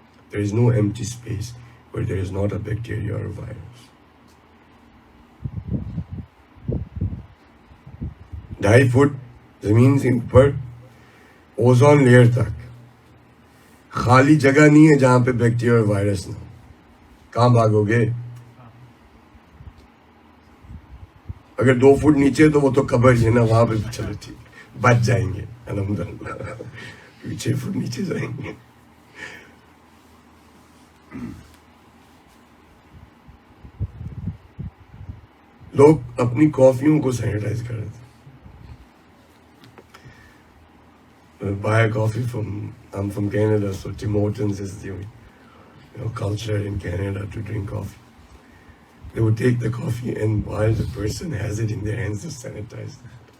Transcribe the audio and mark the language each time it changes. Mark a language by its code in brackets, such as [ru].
[en] There is no empty space where there is not a bacteria or a virus. [hi] 2.5 foot जमीन से ऊपर ozone layer तक खाली जगह नहीं है जहां पे बैक्टीरिया और वायरस ना हो. कहां भागोगे? अगर 2 फुट नीचे तो वो तो कब्र है ना, वहां पे चलो ठीक, बच जाएंगे अल्हम्दुलिल्लाह. 6 फुट नीचे जाएंगे. लोग अपनी कॉफियों को सैनिटाइज कर रहे थे. [en] buy a coffee from, I'm from Canada, so Tim Hortons is the culture in Canada to drink coffee. They would take the coffee, and while the person has it in their hands, to sanitize it.